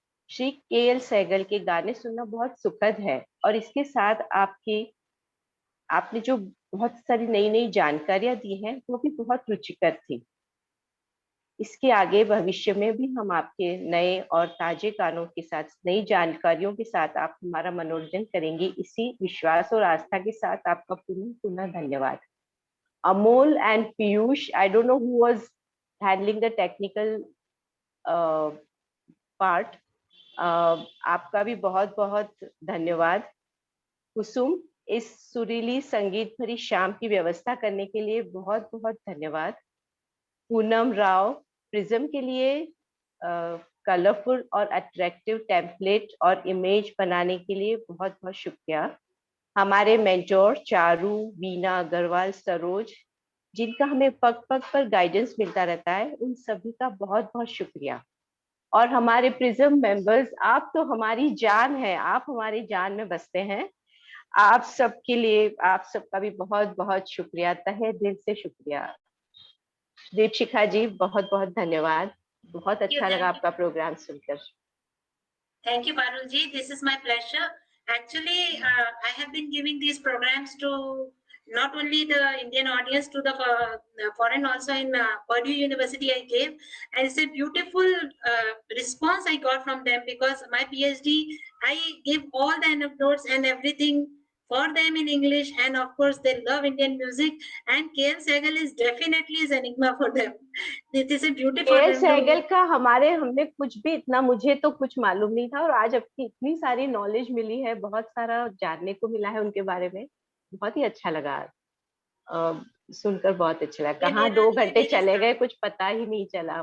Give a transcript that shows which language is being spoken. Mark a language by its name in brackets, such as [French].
[Hindi] Shri KL Sehgal के गाने सुनना बहुत सुखद है और इसके साथ आपने जो बहुत सारी नई नई जानकारियां दी हैं वो भी बहुत रुचिकर थी। इसके आगे भविष्य में भी हम आपके नए और ताजे गानों के साथ, नई जानकारियों के साथ आप हमारा मनोरंजन करेंगे, इसी विश्वास और आस्था के साथ आपका पुनः पुनः धन्यवाद। [English] Amol and Piyush, I don't know who was handling the technical part. [Hindi] आपका भी बहुत बहुत धन्यवाद। कुसुम, इस सुरीली संगीत भरी शाम की व्यवस्था करने के लिए बहुत बहुत धन्यवाद। पूनम राव, प्रिज्म के लिए कलरफुल और अट्रैक्टिव टेम्पलेट और इमेज बनाने के लिए बहुत बहुत शुक्रिया। हमारे मेंटोर चारू, वीना अग्रवाल, सरोज, जिनका हमें पग पग पर गाइडेंस मिलता रहता है, उन सभी का बहुत बहुत शुक्रिया। और हमारे प्रिज्म मेंबर्स, आप तो हमारी जान है, आप हमारी जान में बसते हैं। आप सबके लिए, आप सबका भी बहुत बहुत शुक्रिया, तहे दिल से शुक्रिया। दीपशिखा जी, बहुत बहुत धन्यवाद। बहुत अच्छा लगा आपका प्रोग्राम सुनकर। [English] Thank you, Parul ji. This is my pleasure. Actually, I have been giving these programs to not only the Indian audience, to the foreign also. In Purdue University I gave, and it's a beautiful response I got from them, because my PhD, I give all the anecdotes and everything for them in English, and of course they love Indian music, and KL Sehgal is definitely is enigma for them. This is a beautiful. [Hindi] KL Sehgal का हमने कुछ भी इतना, मुझे तो कुछ मालूम नहीं था, और आज आपकी इतनी सारी नॉलेज मिली है, बहुत सारा जानने को मिला है उनके बारे में। बहुत ही अच्छा लगा, सुनकर बहुत अच्छा लगा। कहाँ 2 घंटे चले गए कुछ पता ही नहीं चला।